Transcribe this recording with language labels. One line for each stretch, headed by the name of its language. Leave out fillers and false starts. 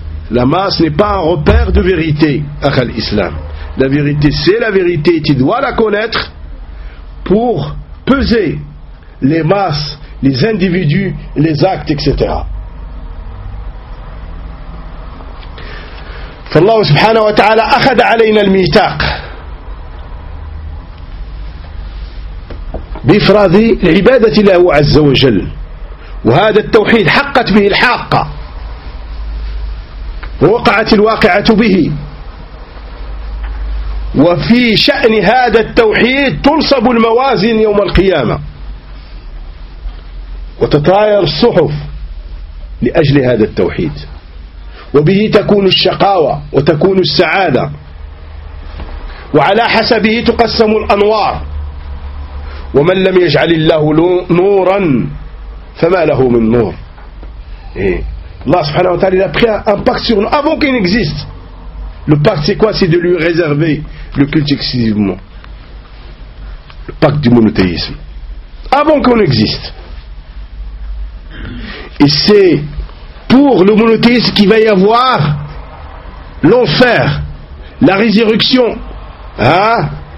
French: La masse n'est pas un repère de vérité, akhi l'islam. La vérité, c'est la vérité, tu dois la connaître pour peser les masses, les individus, les actes, etc.
Arabic: فالله سبحانه وتعالى أخذ علينا الميثاق بإفراد عبادة الله عز وجل، وهذا التوحيد حقت به الحاقة ووقعت الواقعة به، وفي شأن هذا التوحيد تنصب الموازين يوم القيامة وتطاير الصحف لأجل هذا التوحيد، وبه تكون الشقاوة وتكون السعادة، وعلى حسبه تقسم الأنوار، ومن لم يجعل الله نورا فما له من نور. الله سبحانه وتعالى
French: il a pris un pacte sur nous avant qu'il n'existe. Le pacte, c'est quoi? C'est de lui réserver le culte exclusivement. Le pacte du monothéisme. Avant qu'on existe. Et c'est pour le monothéisme qu'il va y avoir l'enfer, la résurrection. Hein?